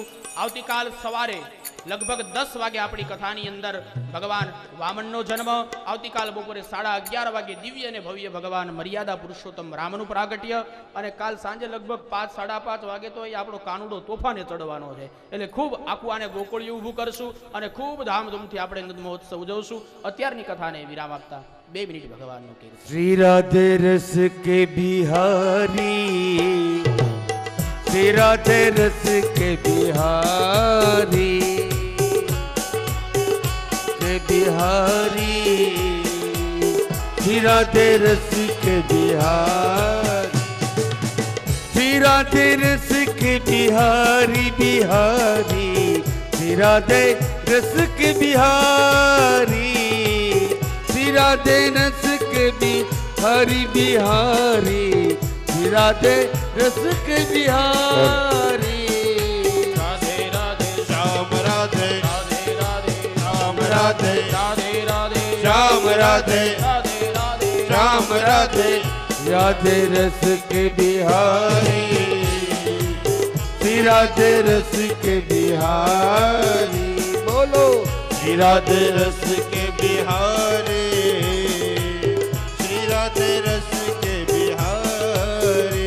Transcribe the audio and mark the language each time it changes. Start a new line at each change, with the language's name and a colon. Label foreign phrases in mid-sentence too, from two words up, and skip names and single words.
Gujarati: આવતીકાલ સવારે લગભગ 10 વાગે આપણી કથાની અંદર ભગવાન વામનનો જન્મ, આવતીકાલ બપોરે 11:30 વાગે દિવ્ય અને ભવ્ય ભગવાન મર્યાદા પુરુષોત્તમ રામનું પ્રાગટ્ય, અને કાલ સાંજે લગભગ 5-5:30 વાગે તો એ આપણો કાનુડો તોફાને ચડવાનો છે. એટલે ખૂબ આખું આને ગોકળિયું ઊભું કરશું અને ખૂબ ધામધૂમથી આપણે નંદ મહોત્સવ ઉજવશું. અત્યારની કથાને વિરામ આપતા 2 મિનિટ ભગવાનનું કીર્તન.
Hindi: श्री राधे रस के बिहारी, श्री राधे रस के बिहारी, के बिहारी, श्री राधे रस के बिहारी, श्री राधे रस के बिहारी बिहारी, श्री राधे रस के बिहारी, श्री राधे रस के बिहारी बिहारी, श्री राधे रस के बिहारी. રાધે રાધે श्याम राधे રાધે રાધે श्याम राधे રાધે રાધે श्याम राधे રાધે રાધે श्याम राधे राधे रस के बिहारी, श्री राधे रस के बिहारी. बोलो श्री राधे रस के बिहारी, श्री राधे रस के बिहारी,